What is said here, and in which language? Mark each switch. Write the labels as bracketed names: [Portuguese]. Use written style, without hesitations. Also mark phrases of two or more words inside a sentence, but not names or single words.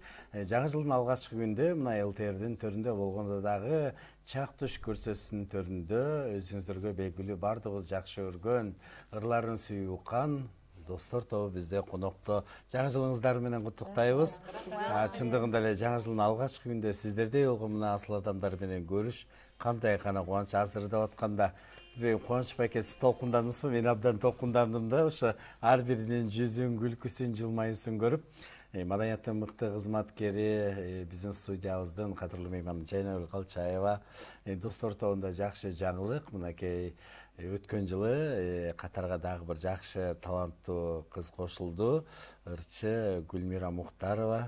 [Kyrgyz] Жаңы жылдын алгачкы күндө мына ЛТРдин төрүндө болгондо дагы чак түш көрсөтүүсүнүн төрүндө өзүңүздөргө белгилүү бардыгыбыз жакшы көргөн, ырларын сүйүүкан Достор тобу бизде конокто. Жаңы жылыңыздар менен куттуктайбыз. Чындыгында эле жаңы жылдын алгачкы күндө сиздердей болгон мына асыл адамдар менен көрүш кандай гана кубанч аздыр деп атканда Қуаныш байке, [Kazakh] сіз толқындандыңыз ба? [Kyrgyz] Мен абдан толқындандым да, ошо ар биринин жүзүн, күлкүсүн, жылмайысын көрүп, маданияттын мыкты кызматкери, биздин студиябыздын кадырлуу мейманы Жайнагүл Калчаева, Достор тобунда жакшы жаңылык, мынакей өткөн жылы катарга дагы бир жакшы таланттуу кыз кошулду, ырчы Гүлмира Мухтарова.